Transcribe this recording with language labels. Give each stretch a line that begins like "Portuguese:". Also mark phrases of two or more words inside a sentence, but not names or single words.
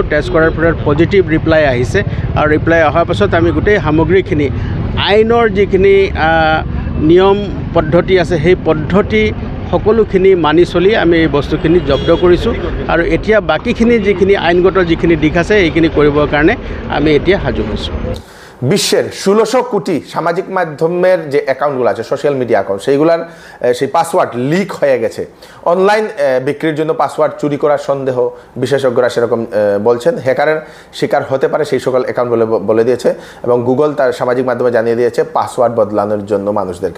Assamese: টেষ্ট কৰাৰ পিছত
English: positive reply
Assamese: আহিছে আৰু ৰিপ্লাই অহাৰ পাছত আমি গোটেই সামগ্ৰীখিনি আইনৰ যিখিনি নিয়ম পদ্ধতি আছে সেই পদ্ধতি সকলোখিনি মানি চলি আমি এই বস্তুখিনি জব্দ কৰিছোঁ আৰু এতিয়া বাকীখিনি যিখিনি আইনগত যিখিনি দিশ আছে এইখিনি কৰিবৰ কাৰণে আমি এতিয়া সাজু হৈছোঁ।
Bangla: বিশ্বের 1600 কোটি সামাজিক মাধ্যমের যে অ্যাকাউন্টগুলো আছে,
English: social media account,
Bangla: সেই পাসওয়ার্ড লিক হয়ে গেছে। অনলাইন বিক্রির জন্য পাসওয়ার্ড চুরি করার সন্দেহ বিশেষজ্ঞরা সেরকম বলছেন। হ্যাকারের শিকার হতে পারে সেই সকল অ্যাকাউন্ট বলে দিয়েছে এবং গুগল তার সামাজিক মাধ্যমে জানিয়ে দিয়েছে পাসওয়ার্ড বদলানোর জন্য মানুষদেরকে।